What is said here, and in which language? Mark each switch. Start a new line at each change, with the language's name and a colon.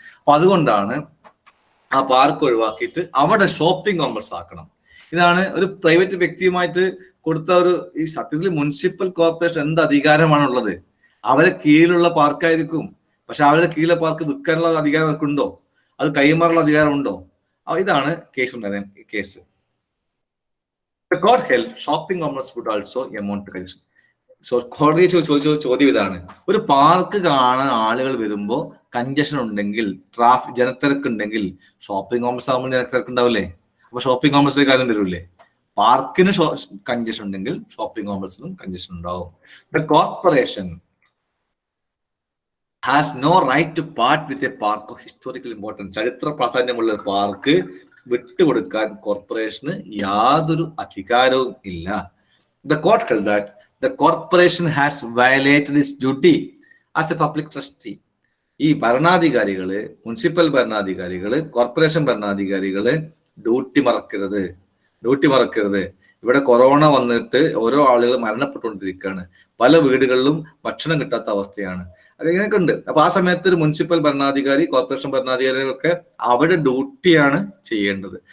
Malayalam: അപ്പൊ അതുകൊണ്ടാണ് ആ പാർക്ക് ഒഴിവാക്കിയിട്ട് അവിടെ ഷോപ്പിംഗ് കോംപ്ലക്സ് ആക്കണം. ഇതാണ് ഒരു പ്രൈവറ്റ് വ്യക്തിയുമായിട്ട് കൊടുത്ത ഒരു, ഈ സത്യത്തിൽ മുനിസിപ്പൽ കോർപ്പറേഷൻ എന്ത് അധികാരമാണുള്ളത്? അവരെ കീഴിലുള്ള പാർക്കായിരിക്കും. പക്ഷെ അവരുടെ കീഴിലെ പാർക്ക് വിൽക്കാനുള്ള അധികാരം അവർക്കുണ്ടോ? അത് കൈമാറുള്ള അധികാരം ഉണ്ടോ? ഇതാണ് കേസ് ഉണ്ടായത്.
English: Case The court held shopping complex would also amount to congestion.
Malayalam: So കോടതി ചോദിച്ച ചോദ്യം ഇതാണ്: ഒരു പാർക്ക് കാണാൻ ആളുകൾ വരുമ്പോൾ കൺജഷൻ ഉണ്ടെങ്കിൽ, ജനത്തിരക്ക് ഉണ്ടെങ്കിൽ, ഷോപ്പിംഗ് കോംപ്ലക്സ് ആകുമ്പോൾ ജനത്തിരക്ക് ഉണ്ടാവില്ലേ? അപ്പൊ ഷോപ്പിംഗ് കോംപ്ലക്സിലെ കാര്യം വരില്ലേ? പാർക്കിന് കൺജഷൻ ഉണ്ടെങ്കിൽ ഷോപ്പിംഗ് കോംപ്ലക്സിലും കൺജഷൻ ഉണ്ടാവും.
English: The corporation has no right to part with a park of historical importance.
Malayalam: ചരിത്ര പ്രാധാന്യമുള്ള പാർക്ക് വിട്ടുകൊടുക്കാൻ കോർപ്പറേഷന് യാതൊരു അധികാരവും ഇല്ല.
English: The court held that the corporation has violated its duty as a public trustee.
Malayalam: ഈ ഭരണാധികാരികള്, municipal ഭരണാധികാരികള്, corporation ഭരണാധികാരികള് duty മറക്കരുത്. ഇവിടെ corona വന്നിട്ട് ഓരോ ആളുകൾ മരണപ്പെട്ടുകൊണ്ടിരിക്കുകയാണ്. പല വീടുകളിലും ഭക്ഷണം കിട്ടാത്ത അവസ്ഥയാണ്. അതിങ്ങനെയൊക്കെ ഉണ്ട്. അപ്പൊ ആ സമയത്ത് ഒരു മുനിസിപ്പൽ ഭരണാധികാരി, കോർപ്പറേഷൻ ഭരണാധികാരികളൊക്കെ അവരുടെ ഡ്യൂട്ടിയാണ് ചെയ്യേണ്ടത്.